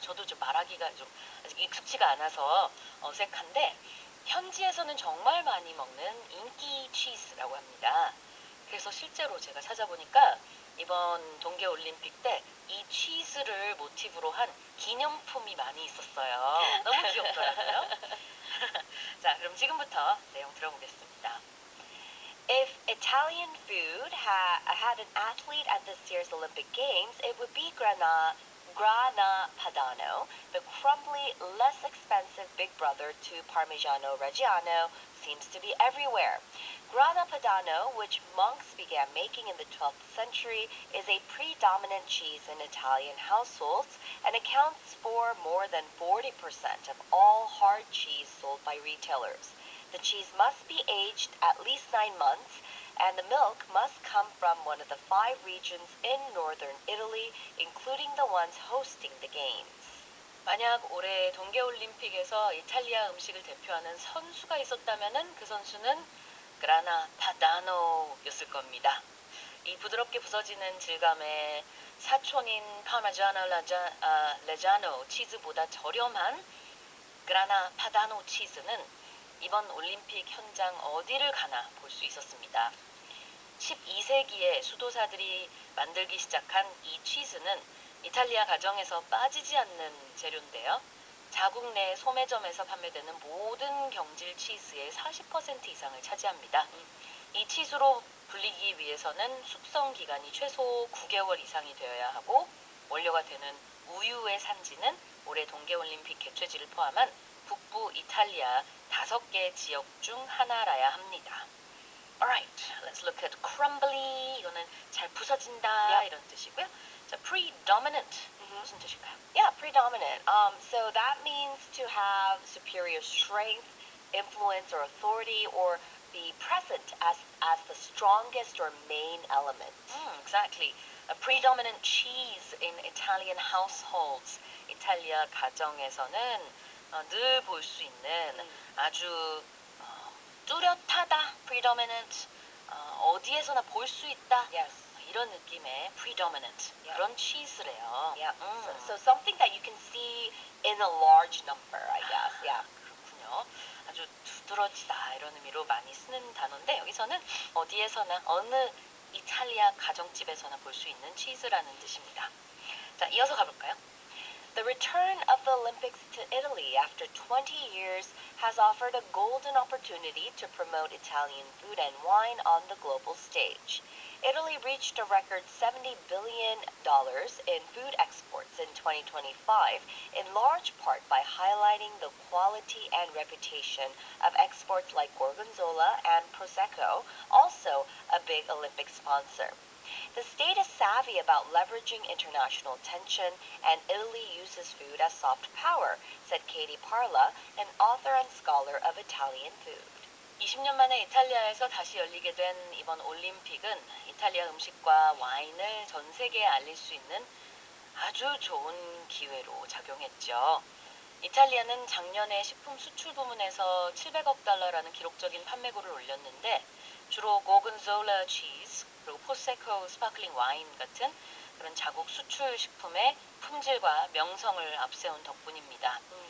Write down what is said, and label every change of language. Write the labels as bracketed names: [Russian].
[Korean] 저도 좀 말하기가 좀 아직 익숙치가 않아서 어색한데 현지에서는 정말 많이 먹는 인기 치즈라고 합니다. 그래서 실제로 제가 찾아보니까 이번 동계올림픽 때 이 치즈를 모티브로 한 기념품이 많이 있었어요. 너무 귀엽더라고요. 자, 그럼 지금부터 내용 들어보겠습니다. [English] If Italian food had an athlete at this year's Olympic Games, it would be Grana Padano, the crumbly, less expensive big brother to Parmigiano Reggiano, seems to be everywhere. Grana Padano, which monks began making in the 12th century, is a predominant cheese in Italian households and accounts for more than 40% of all hard cheese sold by retailers. The cheese must be aged at least 9 months, and the milk must come from one of the 5 regions in northern Italy, including the ones hosting the games. [Korean] 만약 올해 동계올림픽에서 이탈리아 음식을 대표하는 선수가 있었다면 그 선수는 그라나 파다노였을 겁니다. 이 부드럽게 부서지는 질감의 사촌인 파마자노 레자노 치즈보다 저렴한 그라나 파다노 치즈는 이번 올림픽 현장 어디를 가나 볼 수 있었습니다. 12세기에 수도사들이 만들기 시작한 이 치즈는 이탈리아 가정에서 빠지지 않는 재료인데요. 자국 내 소매점에서 판매되는 모든 경질 치즈의 40% 이상을 차지합니다. 이 치즈로 불리기 위해서는 숙성 기간이 최소 9개월 이상이 되어야 하고 원료가 되는 우유의 산지는 올해 동계올림픽 개최지를 포함한 북부 이탈리아 5개 지역 중 하나라야 합니다. [English] Alright, let's look at crumbly. [Korean] 이거는 잘 부서진다 이런 뜻이고요. 자, predominant 무슨 뜻일까요? [English] Yeah, predominant. So that means to have superior strength, influence, or authority, or be present as the strongest or main element. Exactly. A predominant cheese in Italian households. [Korean] 이탈리아 가정에서는 늘 볼 수 있는 아주 뚜렷하다, predominant, 어디에서나 볼 수 있다. [English] Yes. [Korean] 이런 느낌의 predominant 그런 치즈래요. [English] Yeah. So something that you can see in a large number, I guess. Yeah. [Korean] 그렇군요. 아주 두드러지다 이런 의미로 많이 쓰는 단어인데 여기서는 어디에서나 어느 이탈리아 가정집에서나 볼 수 있는 치즈라는 뜻입니다. 자, 이어서 가볼까요? [English] The return of the Olympics to Italy after 20 years has offered a golden opportunity to promote Italian food and wine on the global stage. Italy reached a record $70 billion in food exports in 2025, in large part by highlighting the quality and reputation of exports like Gorgonzola and Prosecco, also a big Olympic sponsor. The state is savvy about leveraging international attention, and Italy uses food as soft power, said Katie Parla, an author and scholar of Italian food. [Korean] 20년 만에 이탈리아에서 다시 열리게 된 이번 올림픽은 이탈리아 음식과 와인을 전 세계에 알릴 수 있는 아주 좋은 기회로 작용했죠. 이탈리아는 작년에 식품 수출 부문에서 700억 달러라는 기록적인 판매고를 올렸는데 주로 고곤졸라 치즈 그리고 포세코 스파클링 와인 같은 그런 자국 수출 식품의 품질과 명성을 앞세운 덕분입니다.